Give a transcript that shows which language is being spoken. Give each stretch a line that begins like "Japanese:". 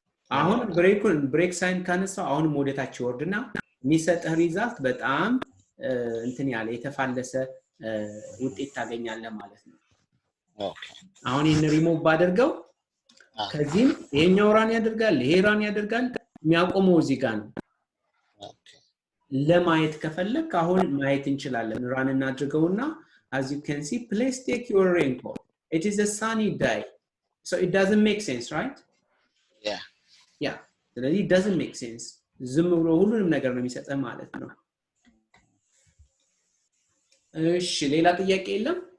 Amharic: አሁን ብሬክ ሳይን ካነሳው አሁን ሞዴታች ወርድና የሚሰጥህ ሪዛልት በጣም እንትን ያለ የተፋለሰ ውጤት ታገኛለህ ማለት ነው ኦኬ አሁን ይሄን ሪሙቭ ባደርገው ከዚህም ይሄኛው ራን ያደርጋል ይሄ ራን ያደርጋል የሚያቆመው እዚህ ጋር ነው ኦኬ ለማየት ከፈለክ አሁን ማየት እንችላለን ራን እናድርገውና
English: as you can see please take your raincoat it is a sunny day so it doesn't make sense right Yeah. Yeah.
Amharic: ስለዚህ
English: it doesn't make sense.
Amharic: ዝም ብሎ ሁሉንም ነገር ነው የሚሰጠው ማለት ነው። እሺ ሌላ ጥያቄ የለም?